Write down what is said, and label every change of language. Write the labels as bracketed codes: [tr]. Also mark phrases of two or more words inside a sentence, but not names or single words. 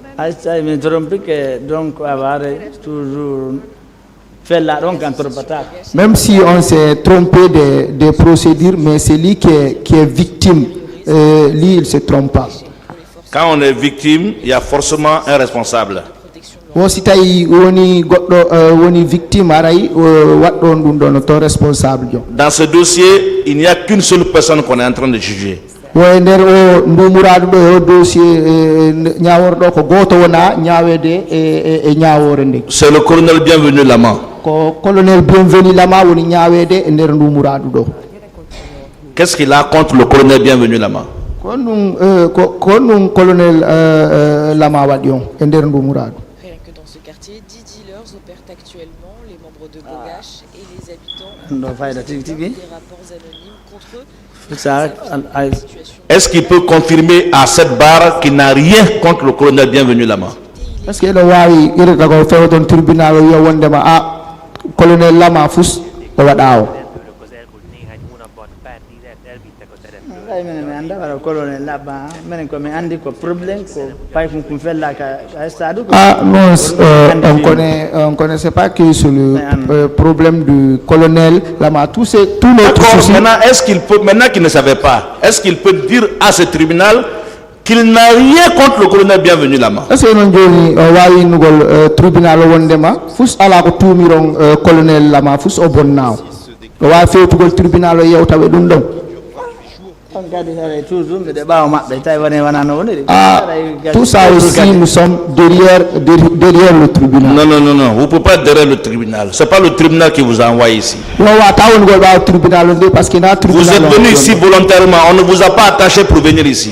[fr] Même si on s'est trompé des procédures, mais c'est lui qui est victime. Lui, il ne se trompe pas. Quand on est victime, il y a forcément un responsable. [ff] o si tawi woni goɗɗo woni victime aray waɗɗon ɗum ɗon to responsable jo. [fr] Dans ce dossier, il n'y a qu'une seule personne qu'on est en train de juger. [ff] wo e nder o ndumuraɗo ɗo o dossier ñaworɗo ko goto wona ñawede e ñawore nde. [fr] C'est le colonel Bienvenu Lama. [ff] Ko colonel Bienvenu Lama woni ñawede e nder ndumuraɗo ɗo. [fr] Qu'est-ce qu'il a contre le colonel Bienvenu Lama? [ff] Ko ɗum colonel Lama waɗi on e nder ndumuraɗo. [fr] Rien que dans ce quartier, 10 dealers opèrent actuellement. Les membres de Bogache et les habitants des rapports anonymes contre eux. Est-ce qu'il peut confirmer à cette barre qu'il n'a rien contre le colonel Bienvenu Lama? Est-ce que le [ff] wawi irata ko fewo ton tribunal yo wondema colonel Lama fus o waɗa o? [fr] On connaissait pas que c'est le problème du colonel Lama. Tout notre souci. Maintenant qu'il ne savait pas, est-ce qu'il peut dire à ce tribunal qu'il n'a rien contre le colonel Bienvenu Lama? Est-ce que [ff] non joni wawi nugol tribunal wondema fus ala ko tumiron colonel Lama fus o bonnaaw o wawi fewtugol tribunal o yewtaɓe ɗum ɗon. [fr] Tout ça aussi, nous sommes derrière le tribunal. Non, vous ne pouvez pas être derrière le tribunal. Ce n'est pas le tribunal qui vous a envoyé ici. Vous êtes venu ici volontairement, on ne vous a pas attaché pour venir ici.